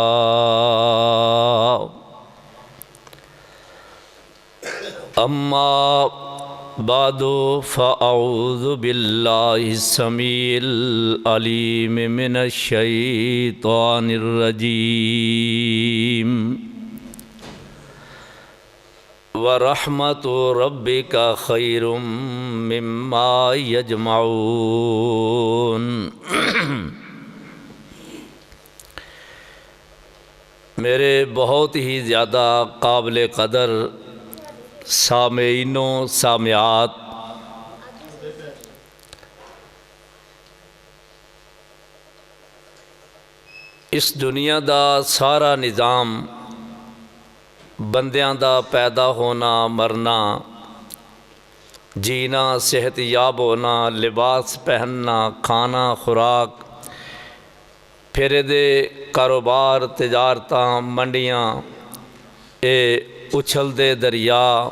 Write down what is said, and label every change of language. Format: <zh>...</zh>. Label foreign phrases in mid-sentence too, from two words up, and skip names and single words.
<ar>أما بعد فأعوذ بالله السميع العليم من الشيطان الرجيم. ورحمت ربك خير مما يجمعون.</ar> <ur>میرے بہت ہی زیادہ قابل قدر سامعین و سامعات,</ur> <pa>اس دنیا دا سارا نظام بندیاں دا پیدا ہونا، مرنا، جینا، صحت یاب ہونا، لباس پہننا، کھانا خوراک، پھر دے کاروبار، تجارتاں، منڈیاں، یہ اچھلدے دریا,</pa>